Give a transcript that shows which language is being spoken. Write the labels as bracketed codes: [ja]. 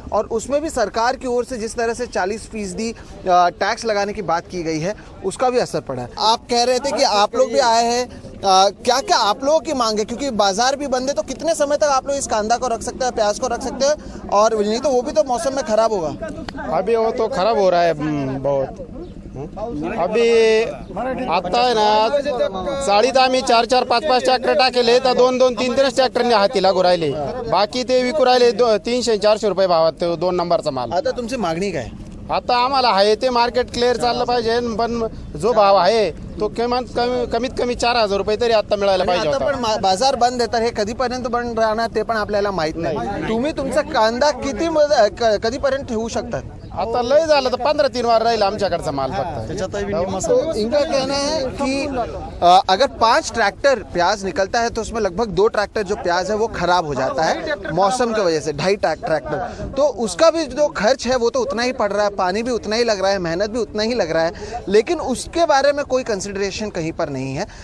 [hi] और उसमें भी सरकार की ओर से जिस तरह से 40% टैक्स लगाने की बात की गई है उसका भी असर पड़ा है। आप कह रहे थे कि आप लोग भी आए हैं, क्या क्या आप लोगों की मांग है? क्योंकि बाजार भी बंद है, तो कितने समय तक आप लोग इस कांदा को रख सकते हैं, प्याज को रख सकते हैं? और नहीं तो वो भी तो मौसम में खराब होगा। अभी वो तो खराब हो रहा है बहुत। [mr] अभी आता आहे ना, साडीत आम्ही 4-4, 5-5 ट्रॅक्टर टाकेले तर 2-2, 3-3 ट्रॅक्टरने हाती लागू राहिले, बाकी ते विकू राहिले 300-400 रुपये भावात 2 नंबरचा माल। आता तुमची मागणी काय? आता आम्हाला आहे ते मार्केट क्लिअर चाललं पाहिजे, पण जो भाव आहे तो कमीत कमी 4,000 रुपये तरी आता मिळायला पाहिजे आता होता. पण बाजार बंद आहे, तर हे कधीपर्यंत बंद राहणार ते पण आपल्याला माहित नाही. तुम्ही तुमचा कांदा किती कधीपर्यंत ठेवू शकतात? आता लय झालं तर 15-3 वार राहील आमच्याकडचा माल फक्त. [hi] तो इनका कहना है कि अगर 5 ट्रैक्टर प्याज निकलता है तो उसमें लगभग 2 ट्रैक्टर जो प्याज है वो खराब हो जाता है मौसम की वजह से, 2.5 ट्रैक्टर. तो उसका भी जो खर्च है वो तो उतना ही पड़ रहा है, पानी भी उतना ही लग रहा है, मेहनत भी उतना ही लग रहा है, लेकिन उसके बारे में कोई कंसिडरेशन कहीं पर नहीं है.